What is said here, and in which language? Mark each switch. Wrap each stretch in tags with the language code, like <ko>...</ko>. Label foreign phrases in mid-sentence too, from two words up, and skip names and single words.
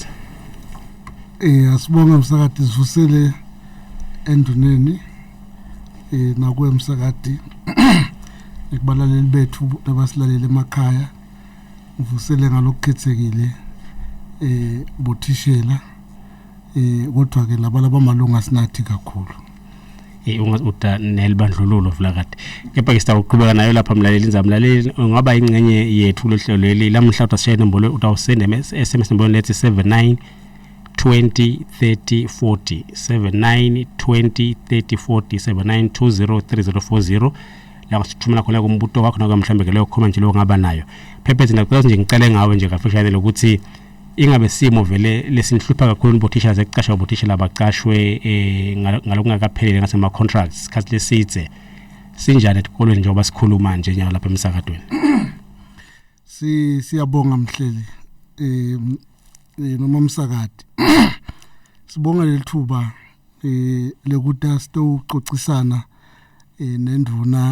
<ss>Asibonga Msakade sivusele enduneni nakwe Msakade ekubalaleli bethu labasilalele emakhaya uvusele ngalokukhethekile bothishela kodwa ke laba malunga sinathi kakhulu uta nelibandlululo Vulakade kepha ke sitawuqhubeka nayo lapha mlaleli indzaba ungaba ingcenye yethu lohlelo leli lamhla utasishaya inombolo utawusenda SMS nombolo lethi 79 20 30 40 79 20 30 40 79 20 3040 la sithumela khona kumbuto wakho nakamhlambe ke leyo comment nje lo ngaba nayo Phephetha ngicela nje ngicele ngawe nje kafishane lokuthi ingabe simo vele lesinhlupha kakhulu ubothisha zecashwa ubothisha labaqashwe ngalokungakaphelele ngasema contracts isikhathi lesidze sinjani etikolweni njengoba sikhuluma nje nyalo lapha emsakadweni. Siyabonga mhleli noma Msakade sibonga lethuba lekuthi sitoxoxisana nenduna</ss>